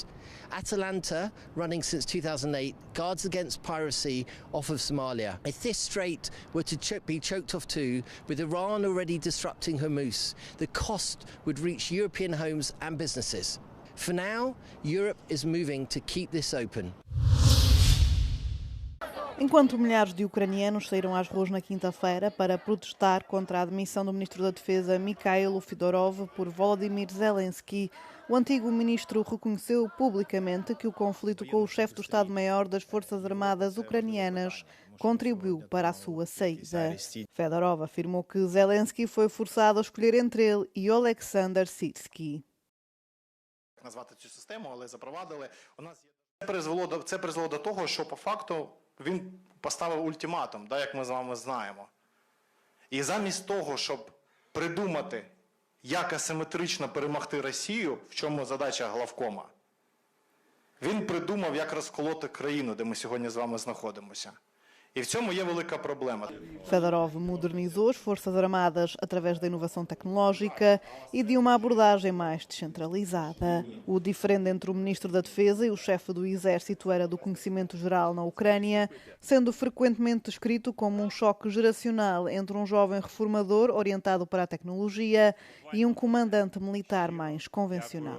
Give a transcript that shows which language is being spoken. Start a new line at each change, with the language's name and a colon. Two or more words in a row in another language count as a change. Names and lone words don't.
English: Atalanta, running since 2008, guards against piracy off of Somalia. If this strait were to be choked off too, with Iran already disrupting Hormuz, the cost would reach European homes and businesses. For now, Europe is moving to keep this open.
Portuguese: Enquanto milhares de ucranianos saíram às ruas na quinta-feira para protestar contra a admissão do ministro da Defesa Mikhailo Fedorov por Volodymyr Zelensky, o antigo ministro reconheceu publicamente que o conflito com o chefe do Estado-Maior das Forças Armadas ucranianas contribuiu para a sua saída. Fedorov afirmou que Zelensky foi forçado a escolher entre ele e Oleksandr Syrskyi.
Ukrainian: Це призвело до того, що по факту він поставив ультиматум, як ми з вами знаємо. І замість того, щоб придумати, як асиметрично перемогти Росію, в чому задача главкома, він придумав, як розколоти країну, де ми сьогодні з вами знаходимося. E в цьому є велика проблема.
Portuguese: Fedorov modernizou as Forças Armadas através da inovação tecnológica e de uma abordagem mais descentralizada. O diferendo entre o ministro da Defesa e o chefe do Exército era do conhecimento geral na Ucrânia, sendo frequentemente descrito como um choque geracional entre um jovem reformador orientado para a tecnologia e um comandante militar mais convencional.